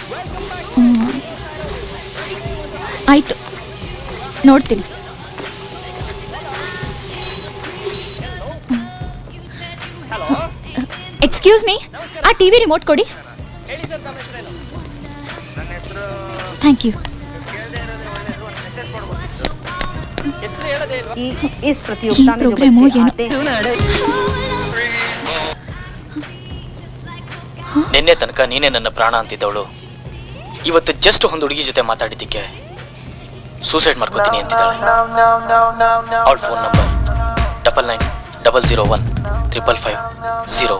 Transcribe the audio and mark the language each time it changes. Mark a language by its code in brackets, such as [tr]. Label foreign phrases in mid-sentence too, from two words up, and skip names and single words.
[kn] ಆಯ್ತು, ನೋಡ್ತೀನಿ. [en] excuse me, [kn] ಆ [en] TV remote [kn] ಕೊಡಿ. [en] thank you. [hi] इस प्रतियोगिता में जो बच्चे आते हैं [kn] ನಿನ್ನೆ ತನಕ ನೀನೇ ನನ್ನ ಪ್ರಾಣ ಅಂತಿದ್ದವಳು ಇವತ್ತು ಜಸ್ಟ್ ಒಂದು ಹುಡುಗಿ ಜೊತೆ ಮಾತಾಡಿದ್ದಕ್ಕೆ ಸೂಸೈಡ್ ಮಾಡ್ಕೋತೀನಿ ಅಂತಿದ್ದಾಳೆ. ಅವಳ ಫೋನ್ ನಂಬರ್ 9900015551.